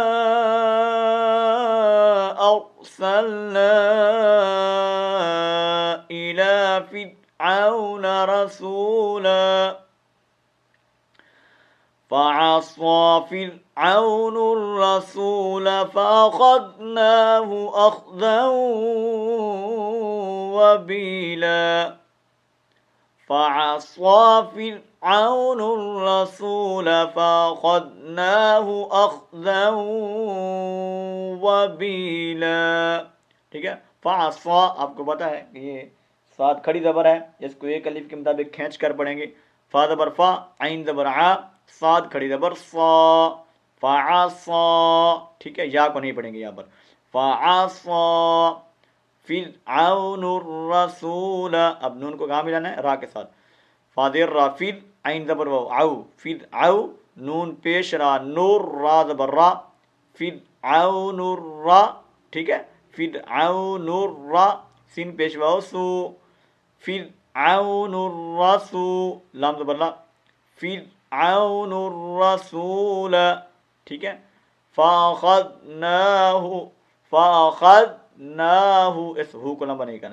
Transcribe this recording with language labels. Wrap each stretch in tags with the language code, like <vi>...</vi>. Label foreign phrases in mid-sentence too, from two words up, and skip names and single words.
<ar>أَرْسَلْنَا إِلَى فِرْعَوْنَ رَسُولًا فعصى فرعون الرسول فأخذناه أخذا وبيلا. فعصى فرعون الرسول فأخذناه أخذا وبيلا.</ar> <ur>ٹھیک ہے. فعصى آپ کو پتا ہے کہ یہ سات کھڑی زبر ہے، اس کو ایک الف کے مطابق کھینچ کر پڑھیں گے. فا زبر فا، عین زبر ع، صاد کھڑی زبر صا، فعصا. ٹھیک ہے. یا کو نہیں پڑھیں گے یہاں پر.</ur> <ar>فعصا فرعون الرسول.</ar> <ur>اب نون کو کہاں ملانا ہے؟ را کے ساتھ. فادر را، فر عین زبر و او، فرعو نون پیش را، نور را زبر را،</ur> <ar>فرعون الرا.</ar> <ur>ٹھیک ہے.</ur> <ar>فرعون الرا،</ar> <ur>سین پیش و سو،</ur> <ar>فرعون الرسو،</ar> <ur>لام زبر لا،</ur> <ar>فرعون الرسول.</ar> <ur>ٹھیک ہے. فاخذناہ، فاخذناہ، اس ہو کو لمبا نہیں کرنا.</ur>